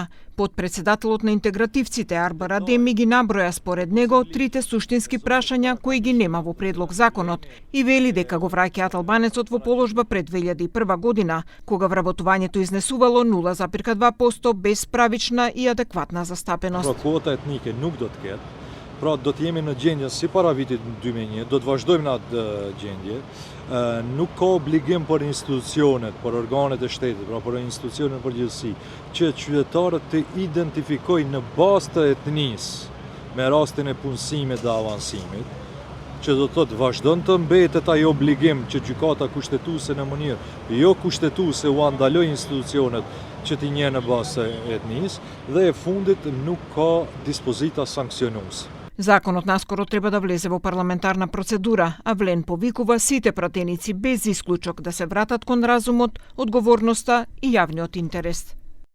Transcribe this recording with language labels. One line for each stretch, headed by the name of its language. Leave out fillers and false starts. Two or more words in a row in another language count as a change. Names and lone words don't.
Macedonian: Подпредседателот на интегративците Арбар Адеми ги наброја според него трите суштински прашања кои ги нема во предлог законот и вели дека го враќаат албанецот во положба пред 2001 година, кога вработувањето изнесувало 0,2% без правична и адекватна застапеност.
Albanian: Kvota etnike nuk do të ketë. Pra do të jemi në gjendje si para vitit 2001, do të vazhdojmë në atë gjendje. Nuk ka obligim për institucionet, për organet e shtetit, pra për institucionet përgjithësi, që qytetarët të identifikojnë në bazë të etnisë me rastin e punësimit dhe avansimit, që do të thotë vazhdon të mbetet ai obligim që gjykata kushtetuese në mënyrë jo kushtetuese u andaloj institucionet që t'i njeh në bazë të etnisë dhe e fundit nuk ka dispozita sankcionuese.
Macedonian: Законот наскоро треба да влезе во парламентарна процедура, а Влен повикува сите пратеници без исклучок да се вратат кон разумот, одговорноста и јавниот интерес.